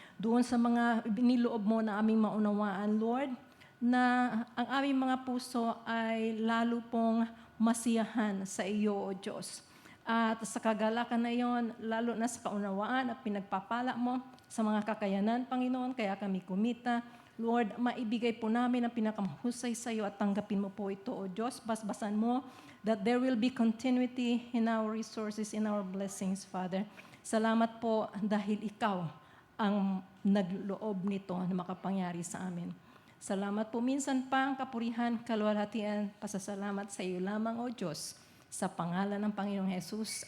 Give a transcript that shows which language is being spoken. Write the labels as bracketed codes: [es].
[tl] Doon sa mga biniloob mo na aming maunawaan, Lord, na ang aming mga puso ay lalo pong masiyahan sa iyo, O Diyos. At sa kagalakan na iyon, lalo na sa kaunawaan at pinagpapala mo sa mga kakayanan, Panginoon, kaya kami kumita. Lord, maibigay po namin ang pinakamahusay sa iyo at tanggapin mo po ito, O Diyos. Basbasan mo [en] that there will be continuity in our resources, in our blessings, Father. [tl] Salamat po dahil ikaw ang nagloob nito na makapangyari sa amin. Salamat po minsan pa ang kapurihan, kaluwalhatian, pasasalamat sa iyo lamang, O Diyos. Sa pangalan ng Panginoong Jesus.